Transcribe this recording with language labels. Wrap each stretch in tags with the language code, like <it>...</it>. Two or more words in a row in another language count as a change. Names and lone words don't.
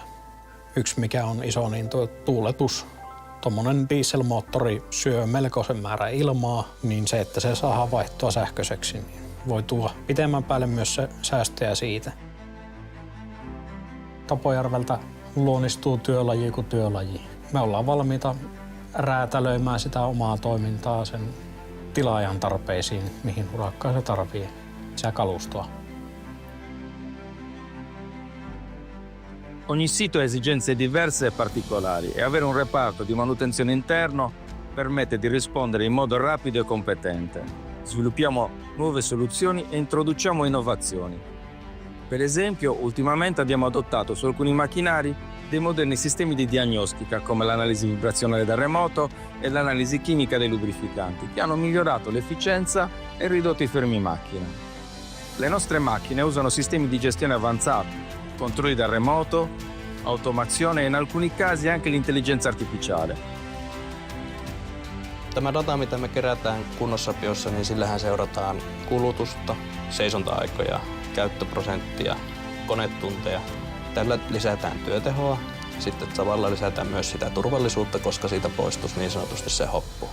<fi>Yksi mikä on iso, niin tuuletus. Tuommoinen dieselmoottori syö melkoisen määrän ilmaa, niin se, että se saadaan vaihtoa sähköiseksi, niin voi tuoda pitemmän päälle myös se säästöjä siitä. Tapojärveltä luonnistuu työlaji kuin työlaji. Me ollaan valmiita räätälöimään sitä omaa toimintaa sen tilaajan tarpeisiin, mihin urakkaan se tarvitsee sitä kalustoa.</fi> <it>Ogni sito ha esigenze diverse e particolari e avere un reparto di manutenzione interno permette di rispondere in modo rapido e competente. Sviluppiamo nuove soluzioni e introduciamo innovazioni. Per esempio, ultimamente abbiamo adottato su alcuni macchinari dei moderni sistemi di diagnostica come l'analisi vibrazionale da remoto e l'analisi chimica dei lubrificanti che hanno migliorato l'efficienza e ridotto i fermi macchina. Le nostre macchine usano sistemi di gestione avanzati, controlli da remoto, automazione e in alcuni casi anche l'intelligenza artificiale.</it> <fi>Tämä data, mitä me kerätään kunnossapiossa, niin sillähän seurataan kulutusta, seisonta-aikoja, käyttöprosenttia, konetunteja. Tällä lisätään työtehoa. Sitten samalla lisätään myös sitä turvallisuutta, koska siitä poistuisi niin sanotusti se hoppu.</fi>